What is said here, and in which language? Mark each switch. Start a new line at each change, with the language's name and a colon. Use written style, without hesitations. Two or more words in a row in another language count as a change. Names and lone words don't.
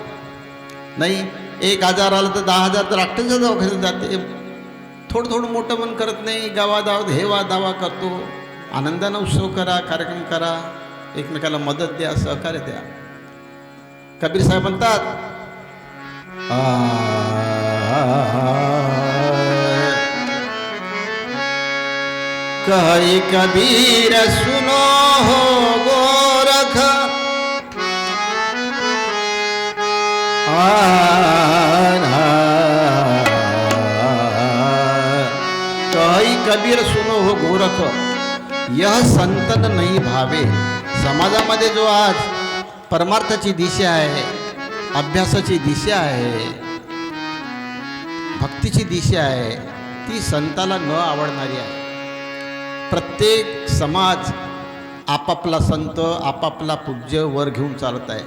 Marathi: नाही, 1,000 आलं तर 10,000 तर अट्ट्याच्या दवाखान्यात जाते. थोडं थोडं मोठं मन करत नाही, गावादावात हेवा दावा करतो. आनंदानं उत्सव करा, कार्यक्रम करा, एकमेकाला मदत द्या, सहकार्य द्या. कबीर साहेब म्हणतात,
Hindi: कही कबीर सुनो हो गोरख, कही कबीर सुनो हो गोरख, यह संतन नाही भावे.
Marathi: समाजामध्ये जो आज परमार्थाची दिशा आहे, अभ्यासाची दिशा आहे, भक्तीची दिशा आहे, ती संताला न आवडणारी आहे. प्रत्येक समाज आपापला संत, आपापला पूज्य वर घेऊन चालत आहे.